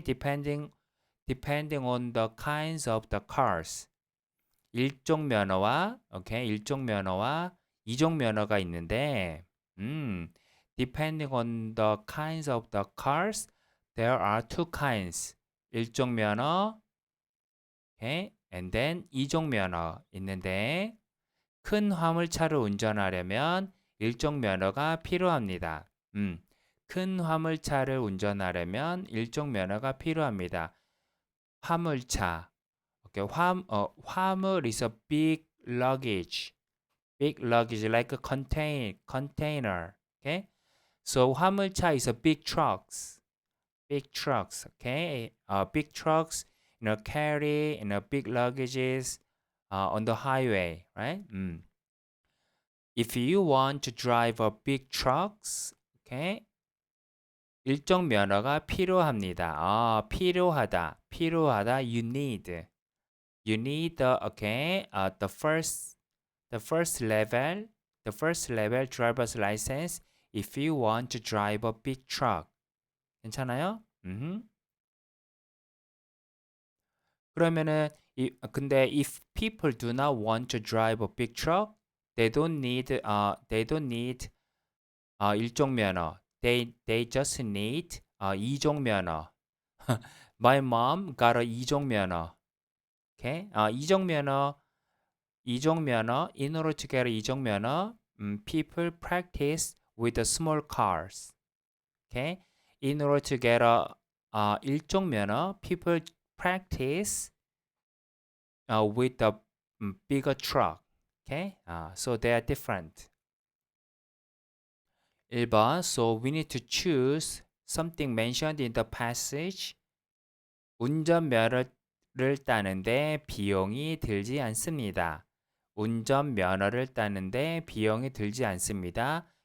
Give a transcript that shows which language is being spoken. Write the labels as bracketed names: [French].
[English] Depending on the kinds of the cars. [Korean] 일종 면허와, okay? 일종 면허와 이종 면허가 있는데, [English] depending on the kinds of the cars, there are two kinds. [Korean] 일종 면허, okay? [English] And then [Korean] 이종 면허 있는데, 큰 화물차를 운전하려면 일종 면허가 필요합니다. 큰 화물차를 운전하려면 일종 면허가 필요합니다. 화물차. [English] Okay, 화물 is a big luggage. Big luggage like a container. Okay? So 화물차 is a big trucks. Big trucks. Okay? Big trucks, carry, big luggages on the highway, right? If you want to drive a big trucks, okay? [Korean] 일종 면허가 필요합니다. 필요하다. [English] You need. You need the first level driver's license if you want to drive a big truck. [Korean] 괜찮아요? 그러면은 근데 [English] if people do not want to drive a big truck, they don't need 일종 면허. They just need 이종 면허. My mom got a 이종 면허. [Korean] Okay? 이종 면허. [English] In order to get 이종 면허, people practice with the small cars. Okay? In order to get 일종 면허, people practice with the bigger truck. Okay? So they are different. [Korean] 1번. [English] So we need to choose something mentioned in the passage. [Korean] 운전면허를 따는데 비용이 들지 않습니다. 운전면허를 따는데 비용이 들지 않습니다.